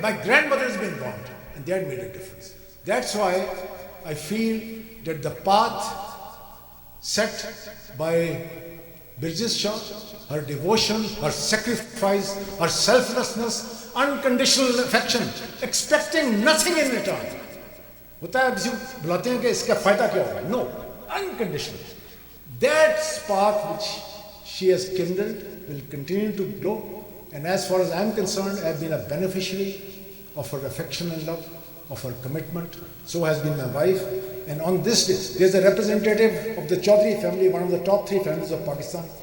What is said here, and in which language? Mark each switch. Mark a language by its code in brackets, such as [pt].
[en] My grandmother has been bombed. And that made a difference. That's why I feel that the path set by Burgess Shah, her devotion, her sacrifice, her selflessness, unconditional affection, expecting nothing in return. [hi] होता है किसी को बुलाते हैं कि इसका फायदा क्या होगा? [en] No, unconditional. That spark which she has kindled will continue to glow. And as far as I'm concerned, I've been a beneficiary of her affection and love, of her commitment. So has been my wife. And on this day, there's a representative of the Chaudhry family, one of the top 3 families of Pakistan.